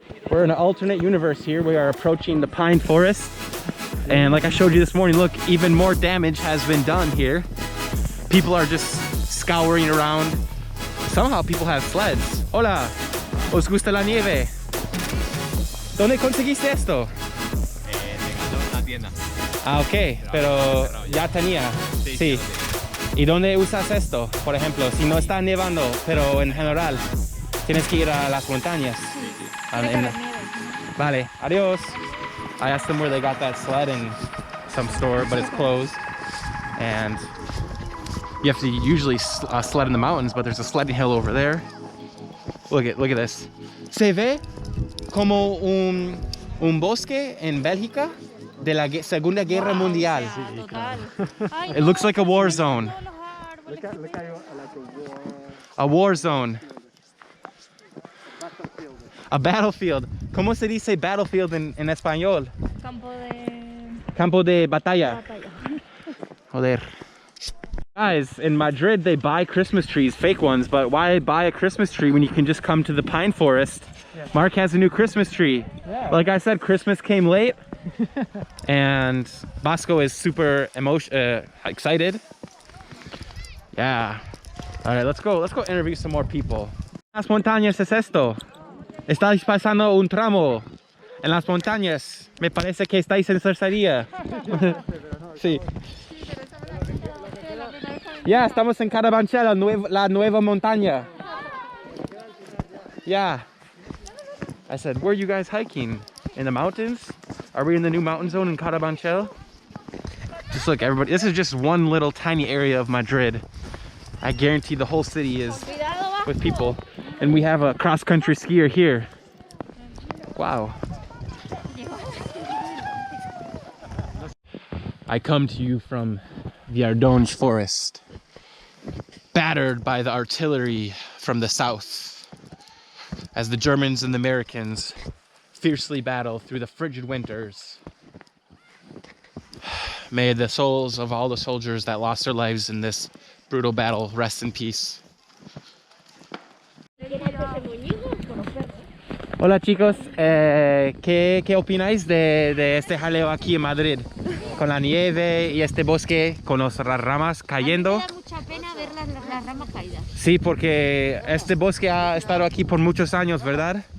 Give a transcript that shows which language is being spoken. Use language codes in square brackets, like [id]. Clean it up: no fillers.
[en] We're in an alternate universe here. We are approaching the pine forest. And like I showed you this morning, look, even more damage has been done here. People are just scouring around. Somehow people have sleds. [es] Hola, ¿os gusta la nieve? ¿Dónde conseguiste esto? Llegando a la tienda. Ah, ok, pero ya tenía. Sí. ¿Y dónde usas esto? Por ejemplo, si no está nevando, pero en general, tienes que ir a las montañas. Vale, adiós. [en] I asked them where they got that sled in some store, but it's closed. And you have to usually sled in the mountains, but there's a sledding hill over there. Look at this. [es] Se ve como un bosque en Bélgica de la Segunda Guerra Mundial. Total. Ay, [en] It looks like a war zone. [es] no, los árboles. [en] Look at like a war. A war zone. A battlefield. [es] ¿Cómo se dice battlefield en español? Campo de Campo de batalla. batalla. Joder. [en] Guys, in Madrid they buy Christmas trees, fake ones, but why buy a Christmas tree when you can just come to the pine forest? Yeah. Mark has a new Christmas tree. Yeah. Like I said, Christmas came late, and Bosco is super excited. Yeah. All right, let's go interview some more people. [es] Las montañas es esto. Estáis pasando un tramo en las montañas. Me parece que estáis en Cercería. Sí. Ya, estamos en Carabanchel, la nueva montaña. [en] Yeah. I said, where are you guys hiking? In the mountains? Are we in the new mountain zone in Carabanchel? Just look, everybody. This is just one little tiny area of Madrid. I guarantee the whole city is with people. And we have a cross-country skier here. Wow. I come to you from the Ardèche forest, battered by the artillery from the south, as the Germans and the Americans fiercely battle through the frigid winters. May the souls of all the soldiers that lost their lives in this brutal battle rest in peace. [es] Hola chicos, ¿qué opináis de este jaleo aquí en Madrid? Con la nieve y este bosque con las ramas cayendo. Me da mucha pena ver las ramas caídas. Sí, porque este bosque ha estado aquí por muchos años, ¿verdad?